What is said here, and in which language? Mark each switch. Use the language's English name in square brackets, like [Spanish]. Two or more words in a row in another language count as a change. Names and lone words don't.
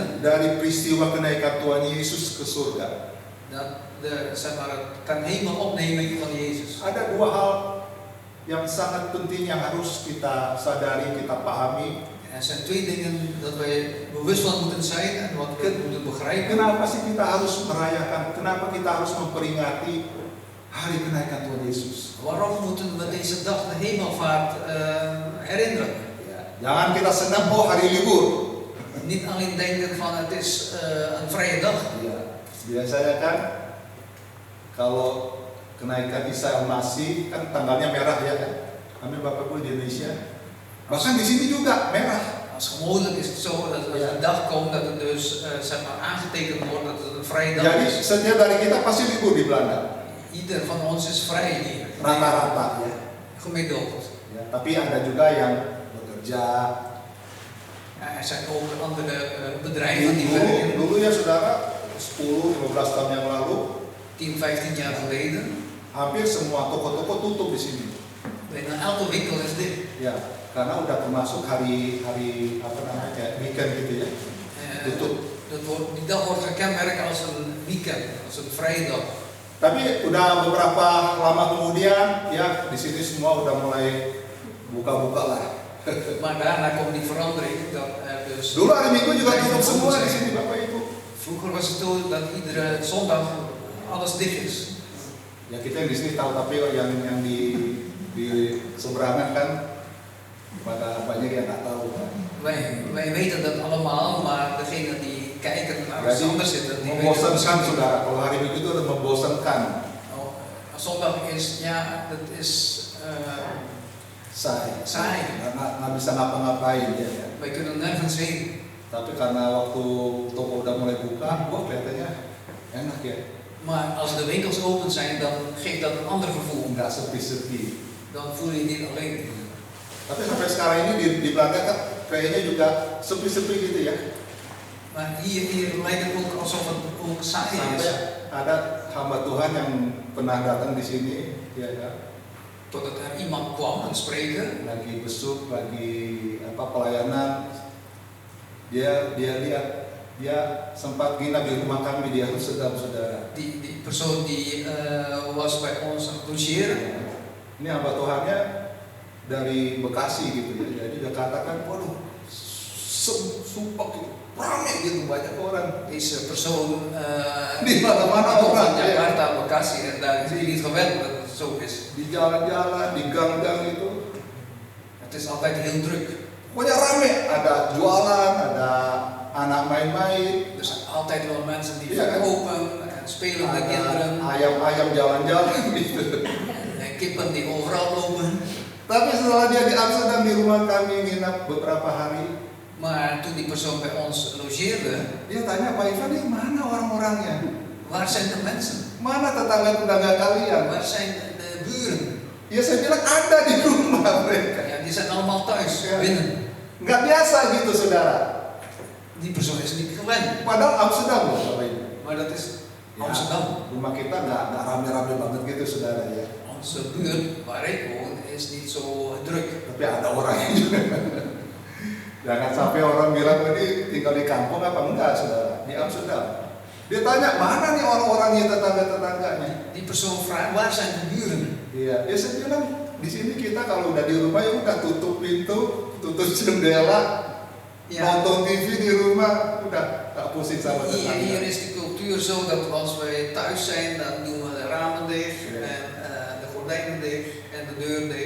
[Indonesian] dari peristiwa kenaikan Tuhan Yesus ke surga. [Dutch] Dat de, zeg maar, ten hemel opneming van Jezus. [Indonesian] Ada dua hal yang sangat penting yang harus kita sadari, kita pahami. [Dutch] Er zijn twee dingen dat wij bewust van moeten zijn en wat we moeten begrijpen. [Indonesian] Kenapa sih kita harus merayakan? Kenapa kita harus memperingati hari kenaikan Tuhan Yesus? [Dutch] Waarom moeten we deze dag de hemelvaart herinneren? [Indonesian] Jangan kita senang, oh hari libur. [Dutch] Niet alleen denken van het is een vrije dag. [Indonesian] Biasanya kan kalau kenaikan Isa Al-Masih kan tanggalnya merah ya kan? Amin, Bapak Ibu, di Indonesia. Bahkan di sini juga merah. [Dutch] Als gewoonlijk is het zo dat als een dag komt dat het dus zeg maar aangetekend wordt dat het een vrije dag [Indonesian] Jadi [Dutch] is. [Indonesian] setiap dari kita pasti libur di Belanda. [Dutch] Ieder van ons is vrij hier. [Indonesian] Rata-rata ya. [Dutch] Gemiddeld. [Indonesian] Ya, tapi ada juga yang bekerja. [Dutch] Er zijn ook andere bedrijven die werken. [Indonesian] Dulu ya saudara, 10-15 tahun yang lalu [Dutch] 10, 15 jaar geleden. [Indonesian] hampir semua toko-toko tutup di sini. [Dutch] Bijna elke winkel is dicht. [Indonesian] Ya, karena udah termasuk hari apa namanya kayak weekend gitu ya. Tutup. [Dutch] Die dag wordt gekenmerkt als een weekend, als een vrije dag. [Indonesian] Tapi udah beberapa lama kemudian ya di sini semua udah mulai buka-buka lah. [Dutch] Maar daarna komt die verandering dat er dus. [Indonesian] Dulu hari Minggu juga tutup semua di sini, Bapak Ibu. [Dutch] Vroeger was het zo dat iedere zondag alles dicht is. [Indonesian] Ya kita yang di sini tahu, tapi yang di seberangan kan pada banyak yang nggak tahu. [Dutch] Wij weten dat allemaal, maar degene die kijken naar ons [Indonesian] Jadi [Dutch] anders zitten, die weten [Indonesian] membosankan, [Dutch] het [Indonesian] saudara. Kalau hari Minggu itu udah membosankan. [Dutch] Oh, zondag is, ja, dat is saai. [Indonesian] Nggak bisa ngapa-ngapain ya. [Dutch] Wij kunnen nergens heen. [Indonesian] Tapi karena waktu toko udah mulai buka, wah kelihatannya enak ya. [Dutch] Maar als de winkels open zijn, dan geeft dat een ander gevoel. [Indonesian] Nggak sepi-sepi. [Dutch] Dan voel je je niet alleen. [Indonesian] Tapi sampai sekarang ini di Belanda kan kayaknya juga sepi-sepi gitu ya. [Dutch] Maar hier lijkt het ook alsof het ook saai is. [Indonesian] Sampai ada hamba Tuhan yang pernah datang di sini, ya kan? [Dutch] Totdat er iemand kwam, een spreker. [Indonesian] Lagi besuk, lagi apa pelayanan, dia lihat, dia sempat nginap di rumah kami di Amsterdam, saudara. [Dutch] Die persoon die was bij ons aan het logeren. [Indonesian] Ini hamba Tuhannya dari Bekasi gitu ya, jadi dia katakan, waduh, sumpah gitu, ramai gitu, banyak orang. [Dutch] Deze persoon [Indonesian] Di mana-mana [Dutch] kwam [Indonesian] orang, [Dutch] van Jakarta, Bekasi en daar is hij niet gewend dat het zo is. [Indonesian] Di jalan-jalan, di gang-gang itu, [Dutch] Het is altijd heel druk. [Indonesian] pokoknya rame, ada jualan, ada anak main-main, [Dutch] Er zijn altijd wel mensen die [Indonesian] Ja, kan? [Dutch] verkopen en spelen met [Indonesian] ada [Dutch] kinderen. [Indonesian] ayam-ayam jalan-jalan gitu. [Dutch] En kippen die overal lopen. [Indonesian] Tapi setelah dia di Amsterdam di rumah kami nginap beberapa hari, [Dutch] Maar toen die persoon bij ons logeerde, [Indonesian] dia tanya, Pak Ivan, ini mana orang-orangnya? [Dutch] waar zijn de mensen? [Indonesian] Mana tetangga-tetangga kalian? [Dutch] Waar zijn de buren? [Indonesian] Ya saya bilang ada di rumah mereka. [Dutch] Ja, die zijn allemaal thuis, Ja. binnen. [Indonesian] Nggak biasa gitu saudara. [Dutch] Die persoon is niet gewend. [Indonesian] Padahal Amsterdam loh Bapak Ibu. [Dutch] Maar dat is [Indonesian] Ya, [Dutch] Amsterdam. [Indonesian] rumah kita nggak rame-rame banget gitu saudara ya. [Dutch] Onze buurt waar ik woon is niet zo druk. [Indonesian] Tapi ada orangnya juga. Jangan sampai orang bilang ini tinggal di kampung apa enggak saudara. Di Amsterdam. Dia tanya mana nih orang-orangnya tetangga-tetangganya. [Dutch] Die persoon vraagt, waar zijn de buren? [Indonesian] Iya, ya saya bilang di sini kita kalau udah di rumah ya udah tutup pintu, tutup jendela, [Dutch] Ja, [Indonesian] nonton TV di rumah, udah tak pusing sama [Dutch] hier [Indonesian] tetangga. [Dutch] is de cultuur zo dat als wij thuis zijn, dan doen we de ramen dicht Ja. en de gordijnen dicht en de deur dicht.